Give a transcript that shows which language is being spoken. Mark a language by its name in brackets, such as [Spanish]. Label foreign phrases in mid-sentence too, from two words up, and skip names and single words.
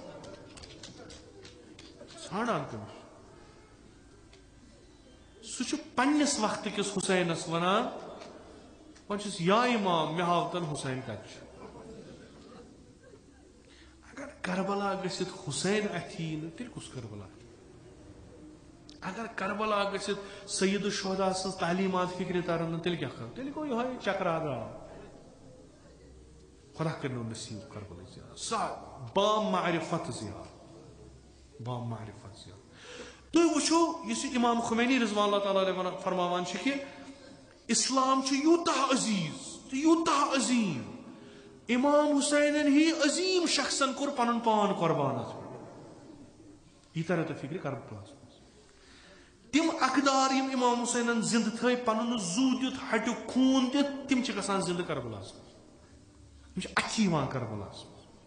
[Kashmiri] ژھانڈان کٔمِس سُہ چھُ پننِس وقتہٕ کِس حُسینس ونان وۄنۍ چھُس یا امام مےٚ ہاو تن حُسین کتہِ چھُ اگر کربلا گٔژھِتھ حُسین اتھِ یی نہٕ تیٚلہِ کُس کربلا اگر کربلا گٔژھِتھ سید الشہدا سٕنٛز تعلیٖمات فکرِ ترن نہٕ تیٚلہِ کیٛاہ کرو تیٚلہِ گوٚو یِہوے چکرا درٛاو خدا کٔرِنو نصیٖب کربلا زیارت سۄ بامعرفت زیارت بامعرفت زیارت تُہۍ وٕچھو یُس یہِ امام خمینی [Arabic] رضوان اللہ تعالیٰ علیہ [Kashmiri] فرماوان چھِ کہِ اسلام چھُ یوٗتاہ عزیٖز تہٕ یوٗتاہ عظیٖم امام حُسینن ہی عظیٖم شخصن کوٚر پنُن پان قۄربان اتھ پٮ۪ٹھ یہِ ترِ تۄہہِ فکرِ کربلاہس منٛز تِم اقدار یِم امام حُسینن زندٕ تھٲے پنُن زُو دِیُت ہٹیُک خوٗن دِتھ تِم چھِ گژھان زندٕ کربلاہس منٛز یِم چھِ اَتھِ یِوان کربلاہس منٛز